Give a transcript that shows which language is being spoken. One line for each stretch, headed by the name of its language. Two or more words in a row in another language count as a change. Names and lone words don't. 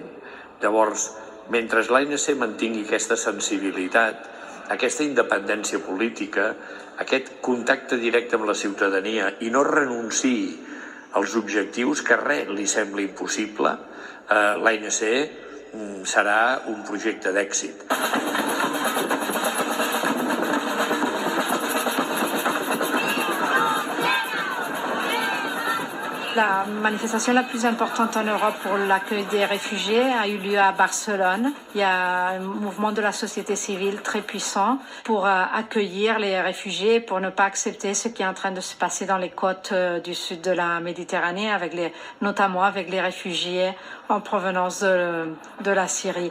Catalan: Llavors, mentre l'ANC mantingui aquesta sensibilitat, aquesta independència política, aquest contacte directe amb la ciutadania i no renunciï als objectius que res li sembla impossible, l'ANC serà un projecte d'èxit.
French: La manifestation la plus importante en Europe pour l'accueil des réfugiés a eu lieu à Barcelone. Il y a un mouvement de la société civile très puissant pour accueillir les réfugiés, pour ne pas accepter ce qui est en train de se passer dans les côtes du sud de la Méditerranée, notamment avec les réfugiés en provenance de la Syrie.